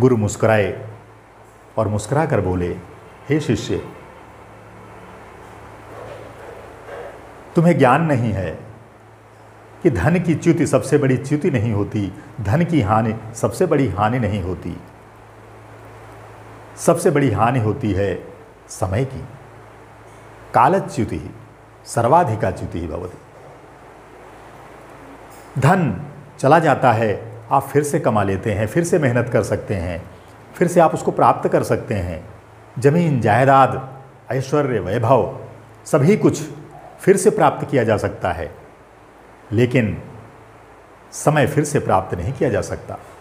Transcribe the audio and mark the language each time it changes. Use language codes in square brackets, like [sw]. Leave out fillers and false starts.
[hi] गुरु मुस्कुराए और मुस्कुरा कर बोले, हे शिष्य तुम्हें ज्ञान नहीं है कि धन की च्युति सबसे बड़ी च्युति नहीं होती, धन की हानि सबसे बड़ी हानि नहीं होती। सबसे बड़ी हानि होती है समय की। [sa] कालच्युतिः सर्वाधिका च्युतिः भवति। [hi] धन चला जाता है, आप फिर से कमा लेते हैं, फिर से मेहनत कर सकते हैं, फिर से आप उसको प्राप्त कर सकते हैं। जमीन जायदाद, ऐश्वर्य, वैभव सभी कुछ फिर से प्राप्त किया जा सकता है, लेकिन समय फिर से प्राप्त नहीं किया जा सकता।